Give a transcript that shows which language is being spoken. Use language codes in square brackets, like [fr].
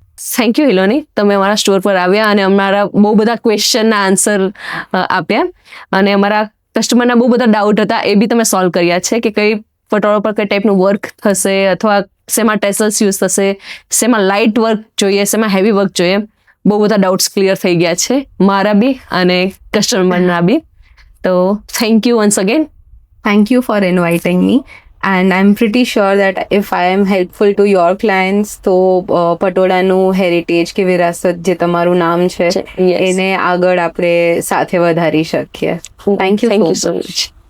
[gu] Thank you હિલોની, તમે અમારા store પર આવ્યા અને અમારા બહુ બધા ક્વેશ્ચનના આન્સર આપ્યા અને અમારા કસ્ટમરના બહુ બધા ડાઉટ હતા એ બી તમે સોલ્વ કર્યા છે કે કઈ પટોળા પર કઈ ટાઈપનું વર્ક થશે અથવા શેમાં ટેસલ્સ યુઝ થશે, શેમાં લાઇટ વર્ક જોઈએ, શેમાં હેવી વર્ક જોઈએ. બહુ બધા ડાઉટ્સ ક્લિયર થઈ ગયા છે મારા બી અને કસ્ટમરના બી. [en] તો thank you once again. Thank you for inviting me. And I'm pretty sure that if I am helpful to your clients, [gu] તો પટોળાનું હેરિટેજ કે વિરાસત જે તમારું નામ છે [en] Yes. [gu] એને આગળ આપણે સાથે વધારી શકીએ. [en] Thank you so much.